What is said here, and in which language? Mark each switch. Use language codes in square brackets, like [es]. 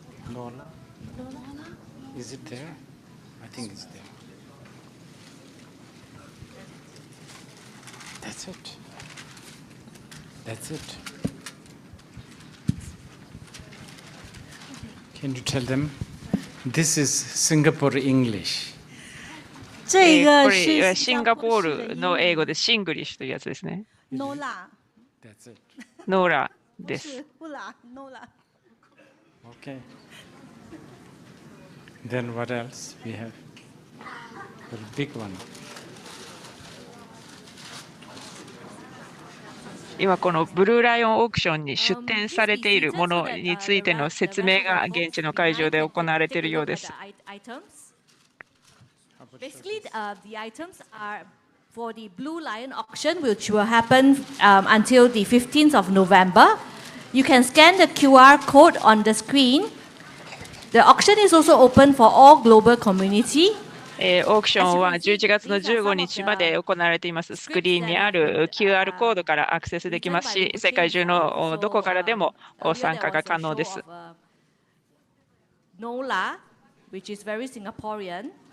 [en] Nola? Is it there? I think it's there. That's it. That's it. Can you tell them? This is Singapore English. [ja] これはシンガポールの英語でシングリッシュというやつですね。ノーラ。 [en] That's it. [ja] ノーラです。 [en] Okay. Then what else we have? The big one. [ja] 今このブルーライオンオークションに出展されているものについての説明が現地の会場で行われているようです。 [en] Basically, the items are for the Blue Lion auction, which will happen until the 15th of November. You can scan the QR code on the screen. The auction is also open for all global community. [ja] オークションは11月の15日まで行われています。スクリーンにある QR コードからアクセスできますし、世界中のどこからでも参加が可能です。 [en] NOLA, which is very Singaporean.